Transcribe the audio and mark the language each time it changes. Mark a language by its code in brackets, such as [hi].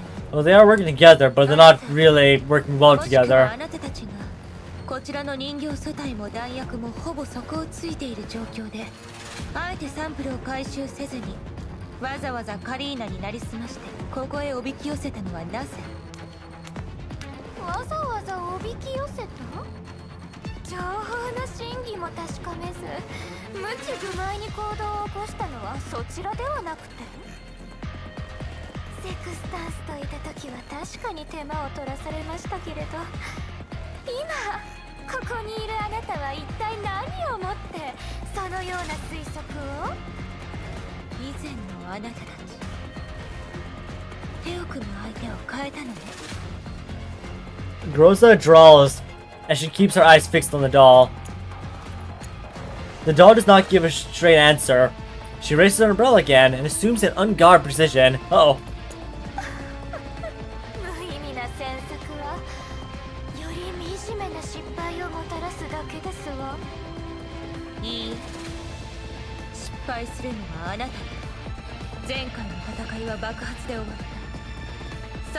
[en] Well, they are working together, but they're not really working well together. [ja] こちらの人形素体も弾薬もほぼ底をついている状況で、あえてサンプルを回収せずにわざわざカリーナになりすましてここへおびき寄せたのはなぜ？わざわざおびき寄せた？情報の真偽も確かめず、無知愚昧に行動を起こしたのはそちらではなくて？セクスタンスといた時は確かに手間を取らされましたけれど、今ここにいるあなたは一体何をもってそのような推測を？以前のあなたたち、手を組む相手を変えたのね。 [en] Groza drawls as she keeps her eyes fixed on the doll. The doll does not give a straight answer. She raises her umbrella again and assumes an unguarded precision. Uh-oh. [ja] 無意味な詮索はより惨めな失敗をもたらすだけですわ。いいえ、失敗するのはあなた。前回の戦いは爆発で終わった。